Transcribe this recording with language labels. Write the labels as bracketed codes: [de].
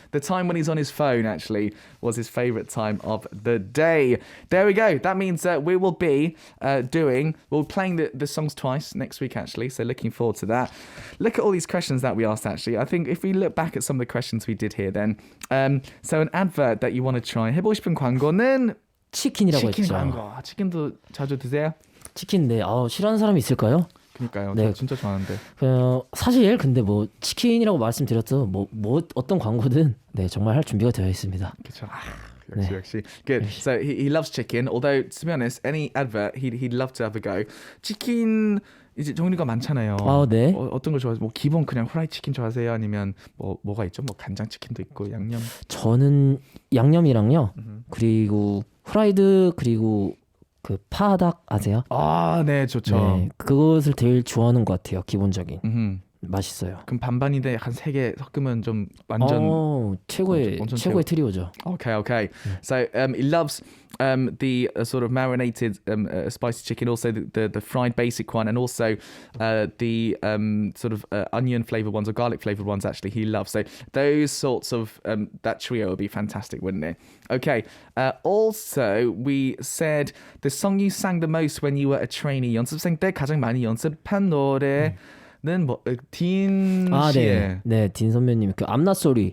[en] The time when he's on his phone actually was his favorite time of the day. There we go. That means we will be playing the songs twice next week actually. So looking forward to that. Look at all these questions that we asked actually. I think if we look back at some of the questions we did here then. So an advert that you want to try. [ko] 해보고 싶은 광고는? 치킨이라고 치킨 했죠. 광고. 치킨도 자주 드세요? 치킨 싫어하는 사람이 있을까요? 그러니까요. 네. 저 진짜 좋아하는데. 사실 근데 치킨이라고 말씀드렸죠. 어떤 광고든 정말 할 준비가 되어 있습니다. 그렇죠. 역시. [en] Good. So he loves chicken. Although to be honest, any advert he'd love to have a go. [ko] 치킨 이제 종류가 많잖아요. 네. 어떤 걸 좋아하세요? 기본 그냥 후라이 치킨 좋아하세요? 아니면 뭐가 있죠? 간장 치킨도 있고 양념. 저는 양념이랑요. 그리고 후라이드 그리고 그 파닭 아세요? 네, 좋죠. 네, 그것을 제일 좋아하는 것 같아요. 기본적인. 맛있어요. 그럼 반반인데 한 3개 섞으면 좀 완전 최고의 트리오죠. [en] Okay. So he loves the sort of marinated spicy chicken, also the fried basic one, and also the sort of onion flavored ones or garlic flavored ones. Actually, he loves. So those sorts of that trio would be fantastic, wouldn't it? Okay. Also, we said the song you sang the most when you were a trainee. [ko] 연습생 때 가장 많이 연습한 노래. 는 딘 씨의 딘 선배님 그 I'm Not Sorry.